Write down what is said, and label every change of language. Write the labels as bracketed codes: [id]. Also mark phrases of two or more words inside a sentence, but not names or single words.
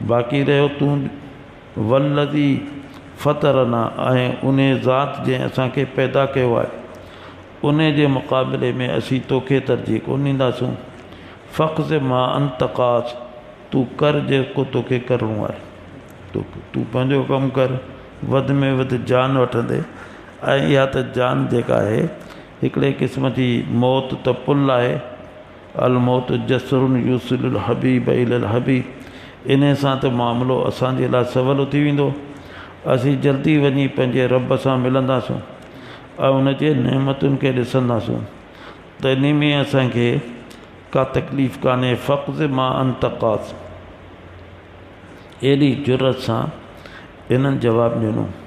[sd] बाक़ी रहियो तूं [ar] والذي فطرنا, [sd] ऐं उन ज़ात जंहिं असांखे पैदा कयो आहे उन जे मुक़ाबले में असीं तोखे तरजीह कोन ॾींदासीं। [ar] فاقض ما أنت قاض, [sd] तूं कर जेको तोखे करिणो आहे, तूं पंहिंजो कमु कर, वधि में वधि जान वठंदे। ऐं इहा त जान जेका आहे हिकिड़े क़िस्म जी मौत त पुल आहे, [ar] الموت جسر يوصل الحبيب إلى الحبيب, [sd] इन सां त मामिलो असांजे लाइ सवलो थी वेंदो। असीं जल्दी वञी पंहिंजे रब सां मिलंदासीं ऐं उनजे नेमतुनि खे ॾिसंदासीं, त इन में असांखे का तकलीफ़ कान्हे। [ar] فاقض ما أنت قاض, [sd] एॾी जुरत सां इन्हनि जवाबु ॾिनो।